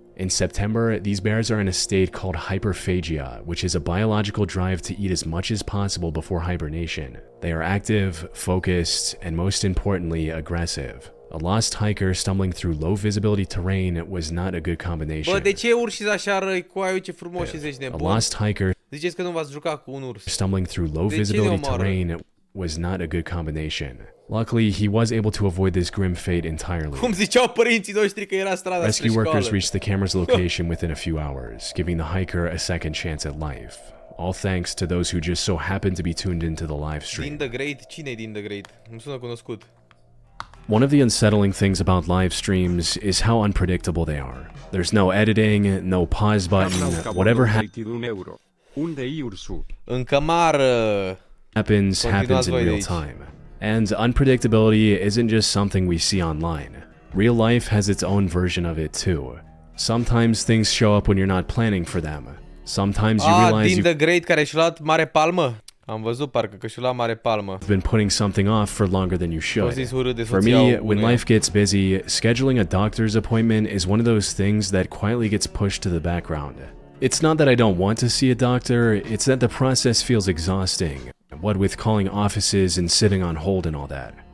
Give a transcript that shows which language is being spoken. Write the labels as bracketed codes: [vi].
[en] In September, these bears are in a state called hyperphagia, which is a biological drive to eat as much as possible before hibernation. They are active, focused, and most importantly, aggressive. A lost hiker stumbling through low-visibility terrain was not a good combination. [ro] Bă, de ce urși așa răi cu aia, ce frumos și zici nebun? [en] A lost hiker [ro] Ziceți că nu v-ați jucat cu un urs. [en] Stumbling through low-visibility terrain was not a good combination. Luckily, he was able to avoid this grim fate entirely. [ro] Cum ziceau părinții noștri că era strada spre [en] Rescue workers [ro] școală. [en] reached the camera's location within a few hours, giving the hiker a second chance at life. all thanks to those who just so happened to be tuned into the live stream. [ro] Din the Great? Cine e Din the Great? Nu sună cunoscut. [en] One of the unsettling things about live streams is how unpredictable they are. There's no editing, no pause button, whatever happens in real time. And unpredictability isn't just something we see online. Real life has its own version of it too. Sometimes things show up when you're not planning for them. Sometimes you realize [ro] Din the Great care și-a luat mare palmă? Am văzut parcă că și-a luat mare palmă. [en] You've been putting something off for longer than you should. For me, when life gets busy, scheduling a doctor's appointment is one of those things that quietly gets pushed to the background. It's not that I don't want to see a doctor, it's that the process feels exhausting, what with calling offices and sitting on hold and all that.